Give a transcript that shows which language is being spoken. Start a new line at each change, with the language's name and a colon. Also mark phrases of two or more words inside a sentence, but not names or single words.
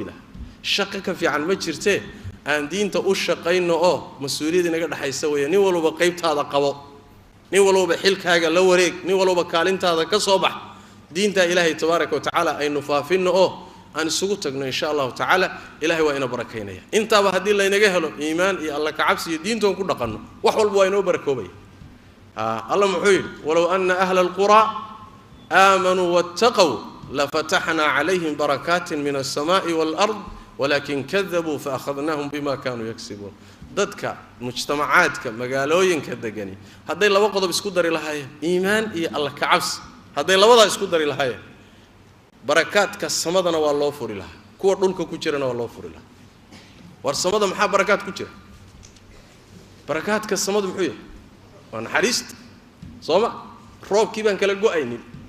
Somali: lahaa shaqo ka fiican ma jirtee aan diinta u shaqeyno oo mas'uuliyad inaga dhaxaysa weeye nin walba qaybtaada qabo nin walba xilkaaga la wareeg nin walba kaalintaada ka soo bax diinta ilaahay
Arabic: تبارك وتعالى
Somali: aynu faafino oo aan isugu tagno
Arabic: إن شاء الله تعالى
Somali: ilaahay waa ina barakeynaya intaaba hadii la inaga helo iimaan iyo Allah ka cabsi iyo diintoon ku dhaqano wax walba waa inoo barakoobay Allah muxuu yiri
Arabic: ولو أن أهل القرى آمنوا واتقوا لفتحنا عليهم بركات من السماء والأرض ولكن كذبوا فأخذناهم بما كانوا يكسبون
Somali: dadka mujtamacaadka magaalooyinka degani haday laba qodob isku dari lahaayeen iimaan iyo Allah ka cabsi haday labada isku dari lahaayeen barakaadka samadana waa loo furi lahaa kuwa dhulka ku jirana waa loo furi lahaa war samada maxaa barakaad ku jira barakaadka samada muxuu yahay waa naxariista sooma roobkii baan kala go'aynin